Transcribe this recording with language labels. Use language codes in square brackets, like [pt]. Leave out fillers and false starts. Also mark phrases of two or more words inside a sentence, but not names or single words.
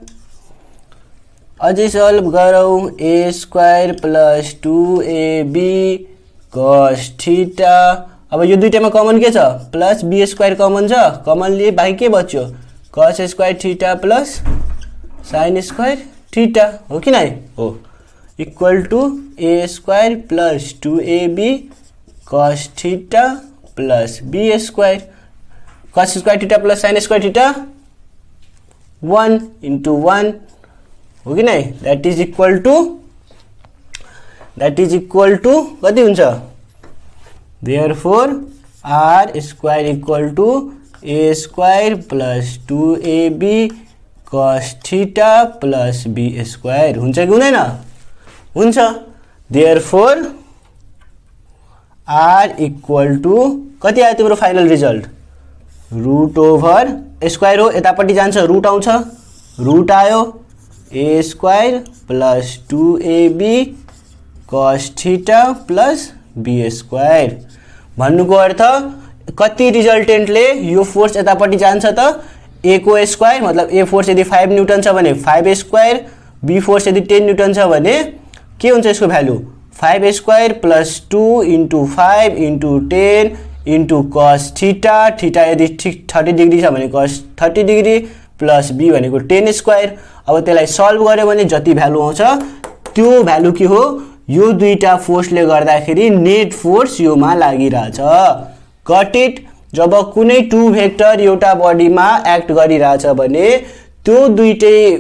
[ne] अझै सल्भ गरौँ [en] a square plus 2ab cos theta. [ne] अब यो दुईटामा कमन के छ [en] plus b square [ne] कमन छ कमन लिए बाँकी के बच्यो [en] cos square theta plus sin square theta [ne] हो कि नै हो [en] equal to a square plus 2ab cos theta plus b square cos square theta plus sin square theta [ne] 1 इन्टु 1 हो कि नै [en] that is equal to [ne] कति हुन्छ [en] therefore r square equal to a square plus 2ab cos theta plus b square [ne] हुन्छ कि हुँदैन हुन्छ। [en] therefore r equal to [ne] कति आयो तिम्रो [en] final result root over square [ne] हो यतापट्टि जान्छ रुट आउँछ रुट आयो [en] a square plus 2ab cos theta plus b square [ne] भन्नुको अर्थ कति रिजल्टेन्टले यो फोर्स यतापट्टि जान्छ त ए को स्क्वायर मतलब [en] a force [ne] यदि 5 न्यूटन छ भने [en] 5 square b [ne] फोर्स यदि 10 न्यूटन छ भने के हुन्छ यसको भ्यालु [en] 5 square plus 2 into 5 into 10 into cos theta theta [ne] यदि 30 डिग्री छ भने [en] cos 30 degree plus b [ne] भनेको 10 स्क्वायर अब त्यसलाई सल्भ गर्यो भने जति भ्यालु आउँछ त्यो भ्यालु के हो यो दुईटा फोर्सले गर्दाखेरि [en] net force [ne] योमा लागिरहेछ [en] got it [ne] जब कुनै [en] two vector [ne] एउटा बडीमा एक्ट गरिरहेछ भने त्यो दुईटै